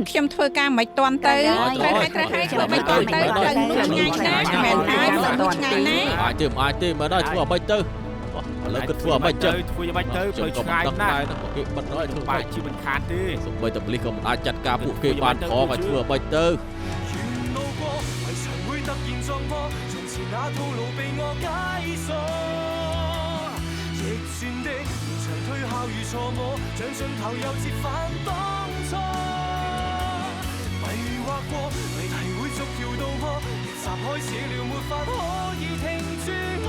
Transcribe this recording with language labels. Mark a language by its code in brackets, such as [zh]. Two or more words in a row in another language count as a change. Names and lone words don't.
[km] ខ្ញុំធ្វើការមិនតាន់ទៅត្រូវហើយធ្វើមិនតាន់ទៅផ្លូវនោះឆ្ងាយណាស់មិនហើយផ្លូវនោះឆ្ងាយណាស់ អាចទេមើលដល់ធ្វើអ្វីទៅឥឡូវគិតធ្វើអ្វីចឹង ធ្វើយ៉ាងម៉េចទៅផ្លូវឆ្ងាយណាស់ គេបិទហើយធ្វើ បាច់ជីមិនខានទេ សូម្បីតែប៉ូលីសក៏មិនអាចចាត់ការពួកគេបានផងឲ្យធ្វើអ្វីទៅ [yue] 沿路過，為常會突然撞破，從前那套路被我解鎖。逆轉的連場推敲與錯摸，像盡頭又折返當初。迷惑過，謎題會逐條道破，逆襲開始了，沒法可以停住我。